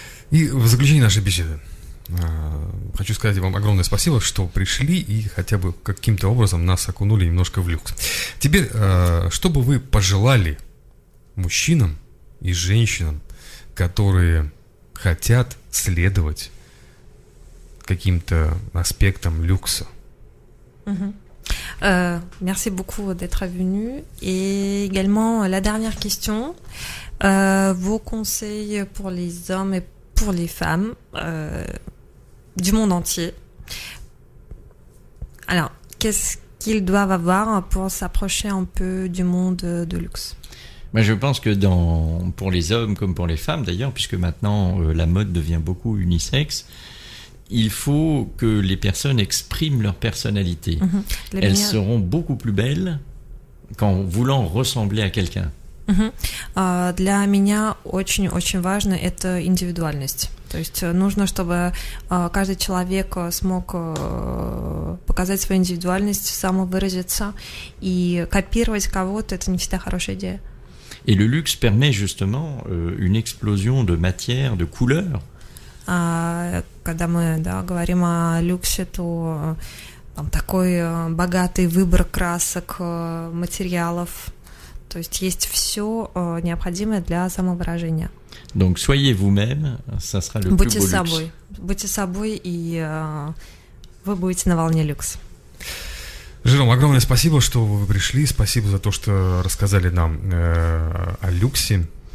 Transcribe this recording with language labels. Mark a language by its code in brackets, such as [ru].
[ru] И в заключение нашей беседы хочу сказать вам огромное спасибо, что пришли и хотя бы каким-то образом нас окунули немножко в люкс. Теперь, что бы вы пожелали мужчинам и женщинам, которые хотят следовать каким-то aspectам люкса? [fr] Merci beaucoup d'être venu. Et également, la dernière question, vos conseils pour les hommes et pour les femmes du monde entier. Alors, qu'est-ce qu'ils doivent avoir pour s'approcher un peu du monde de luxe? Moi, je pense que pour les hommes comme pour les femmes d'ailleurs, puisque maintenant la mode devient beaucoup unisexe, il faut que les personnes expriment leur personnalité. Elles seront beaucoup plus belles qu'en voulant ressembler à quelqu'un. [ru] Для меня очень-очень важно это индивидуальность. То есть нужно, чтобы каждый человек смог показать свою индивидуальность, самовыразиться, и копировать кого-то — это не всегда хорошая идея. [fr] Et le luxe permet justement une explosion de matière, de couleurs. [ru] Когда мы, да, говорим о люксе, то там такой богатый выбор красок, материалов. То есть все необходимое для самовыражения. [fr] Donc soyez vous-même, ça sera le plus beau luxe. [ru] Будьте собой, и вы будете на волне люкс. Жером, огромное спасибо, что вы пришли. Спасибо за то, что рассказали нам о люксе.